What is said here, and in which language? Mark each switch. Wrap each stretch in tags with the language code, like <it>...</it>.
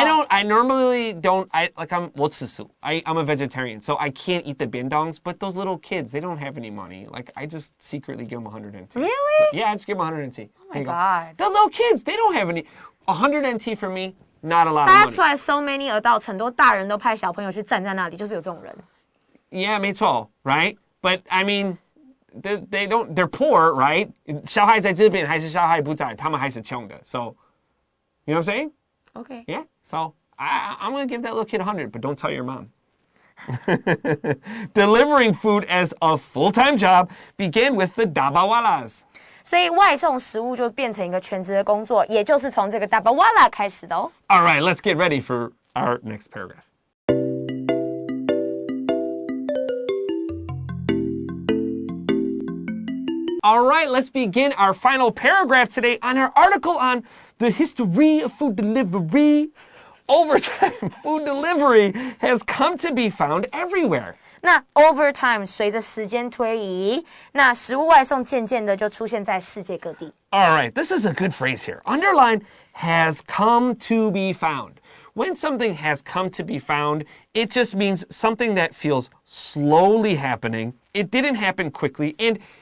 <en>I normally don't. I'm a vegetarian, so I can't eat the biendongs. But those little kids, they don't have any money. Like I just secretly give them 100 NT. Really? Yeah, I just give them 100 NT. Oh my God. The little kids, they don't have any. 100 NT for me, not a lot of money. That's why so many adults,</en> <zh>很多大人都派小朋友去站在那里，就是有这种人。</zh> <en>Yeah,</en> <zh>没错,</zh> <en>right? But I mean, they're poor, right?</en> <zh>小孩在这边还是小孩不在，他们还是穷的.</zh> <en>So, you know what I'm saying? Okay. Yeah. So I'm going to give that little kid 100, but don't tell your mom. Delivering food as a full-time job began with the dabawalas.</en> <zh>所以外送食物就变成一个全职的工作，也就是从这个 dabawala 开始的哦。</zh> <en>All right, let's get ready for our next paragraph. All right, let's begin our final paragraph today on our article on the history of food delivery. Over time, food delivery has come to be found everywhere.</en> <zh>那</zh> <en>over time</en> <zh>随着时间推移，那食物外送渐渐的就出现在世界各地。</zh> <en>All right, this is a good phrase here. Underline has come to be found. When something has come to be found, it just means something that feels slowly happening. It didn't happen quickly, and</en>